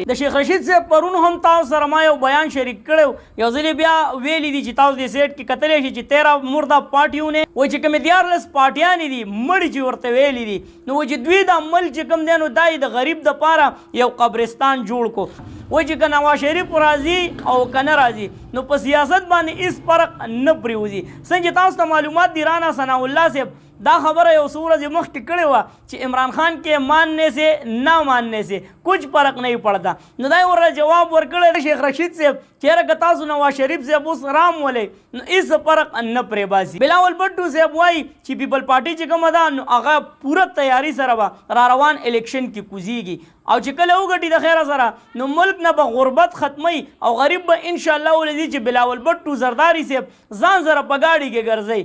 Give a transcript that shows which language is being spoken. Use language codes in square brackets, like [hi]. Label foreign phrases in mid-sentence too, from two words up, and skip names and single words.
[ps] د شیخ رشید صاحب پرون هم تاسو سره ما یو بیان شریک کړی، یو ځلې بیا ویلي دي چې تاسو دې سیټ کې کتلی شي چې 13 مرده پارټیو نه وایي چې کومې 14 پارټیانې دي مړي چې ورته ویلي دي، نو وایي چې دوی دا ملک چې کوم دی نو دا یې د غریب دپاره یو قبرستان جوړ کو. وایي چې که نواز شریف راځي او که نه راځي نو په سیاست باندې هېڅ فرق نه پرېوځي. څنګه چې تاسو ته معلومات دي رانا ثناء الله صاحب دا خبره یو څو ورځې مخکې کړې وه چې [ur] عمران خان کے ماننے سے نہ ماننے سے کچھ فرق نہیں پڑتا. [ps] نو دا یې ورته جواب ورکړی شیخ رشید صاحب چېرې که تاسو نواز شریف صاحب اوس رام ولی نو هېڅ فرق نه پرې باسي. بلاول بټو صاحب وایي چې پیپل پارټي چې کومه ده نو هغه پوره تیاري سره به را روان الیکشن کې کوزیږي، او چې کله وګټي د خیره سره نو ملک نه به غربت ختمي او غریب به انشاءالله ولځي چې بلاول بټو زرداري صاحب ځان سره په ګاډي کې ګرځي.